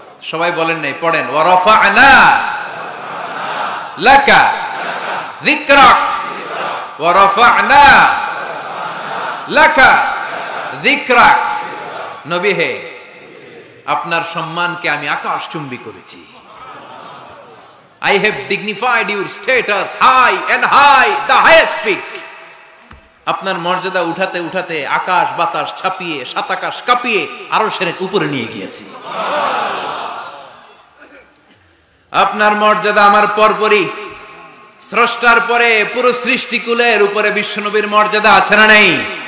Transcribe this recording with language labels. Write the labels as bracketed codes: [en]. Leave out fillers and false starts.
[bn] সবাই বলেন নাই, পড়েন, [ar] ওয়া রাফা'না লাকা যিকরাক [bn] ওয়া রাফা'না লাকা যিকরাক। নবী হে, আপনার সম্মানকে আমি আকাশচুম্বী করেছি। [en] I have dignified your status high and high, the highest peak. [bn] আপনার মর্যাদা উঠাতে উঠাতে আকাশ বাতাস ছাপিয়ে, সাত আকাশ কাঁপিয়ে আরশের উপরে নিয়ে গিয়েছি। আপনার মর্যাদা আমার পরপরই, স্রষ্টার পরে পুরো সৃষ্টিকুলের উপরে বিশ্বনবীর মর্যাদা আছে না নেই?